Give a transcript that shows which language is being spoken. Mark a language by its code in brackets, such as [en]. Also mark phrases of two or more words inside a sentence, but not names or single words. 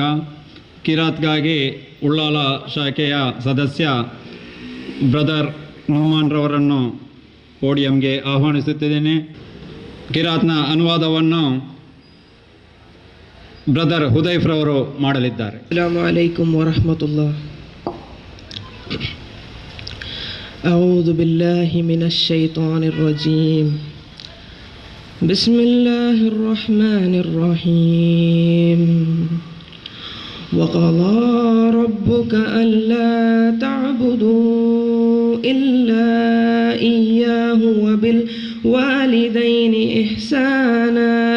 [kn] ಕಿರಾತ್ಗಾಗಿ ಉಳ್ಳಾಲ ಶಾಖೆಯ ಸದಸ್ಯ ಬ್ರದರ್ ನುಮಾನ್ ರವರನ್ನು ಪೋಡಿಯಂಗೆ ಆಹ್ವಾನಿಸುತ್ತಿದ್ದೇನೆ. ಕಿರಾತ್ನ ಅನುವಾದವನ್ನು ಬ್ರದರ್ ಹುದೈಫ್ ರವರು ಮಾಡಲಿದ್ದಾರೆ. [ar] السلام عليكم ورحمة الله. أعوذ بالله من الشيطان الرجيم. بسم الله الرحمن الرحيم. وقضى ربك ألا تعبدوا إلا إياه وبالوالدين إحسانا